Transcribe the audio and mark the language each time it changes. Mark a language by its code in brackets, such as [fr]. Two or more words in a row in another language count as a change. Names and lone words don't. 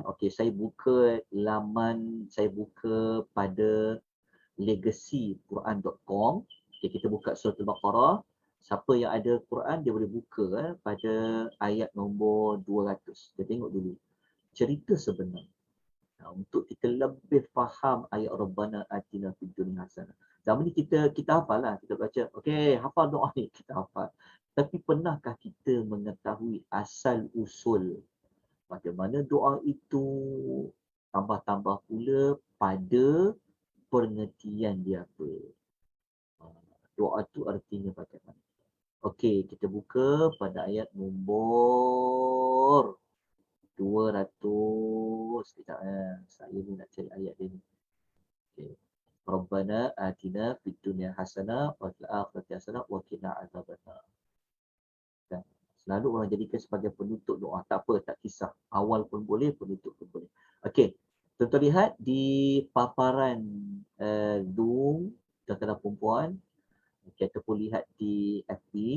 [ms] Okey, saya buka pada legacyquran.com. Okey, kita buka surah Al-Baqarah. Siapa yang ada Quran dia boleh buka pada ayat nombor 200. Kita tengok dulu cerita sebenar. Untuk kita lebih faham ayat [ar] ربنا آتنا في الدنيا حسنة. [ms] Zaman ni kita hafal lah, kita baca. Okey, hafal doa ni, kita hafal. Tapi pernahkah kita mengetahui asal usul bagaimana doa itu? Tambah-tambah pula pada pengertian dia apa. Doa tu artinya bagaimana? Okey, kita buka pada ayat nombor 200. Sekejap. Saya ni nak cari ayat dia ni. Okay. [ar] ربنا آتنا في الدنيا حسنة وفي الآخرة حسنة وقنا عذاب النار. [ms] Dan selalu orang jadikan sebagai penutup doa. Tak apa, tak kisah. Awal pun boleh, penutup pun boleh. Okey. Tuan-tuan lihat di paparan Zoom, tuan-tuan dan puan-puan. Okay, ataupun lihat di FB.